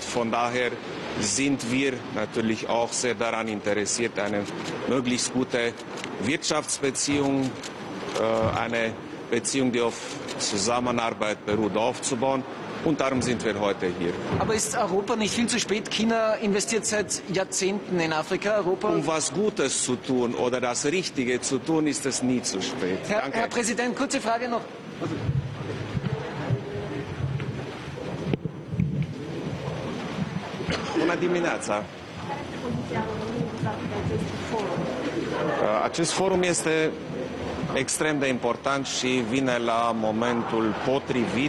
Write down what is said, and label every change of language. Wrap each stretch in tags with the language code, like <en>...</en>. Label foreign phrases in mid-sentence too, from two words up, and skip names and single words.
<de>Von daher sind wir natürlich auch sehr daran interessiert, eine möglichst gute Wirtschaftsbeziehung, eine Beziehung, die auf Zusammenarbeit beruht, aufzubauen. Und darum sind wir heute hier. Aber ist Europa nicht viel zu spät? China investiert seit Jahrzehnten in Afrika. Europa. Um was Gutes zu tun oder das Richtige zu tun, ist es nie zu spät. Herr Präsident, kurze Frage noch.</de> <ro>Bună dimineața! Acest forum este extrem de important și vine la momentul potrivit.</ro>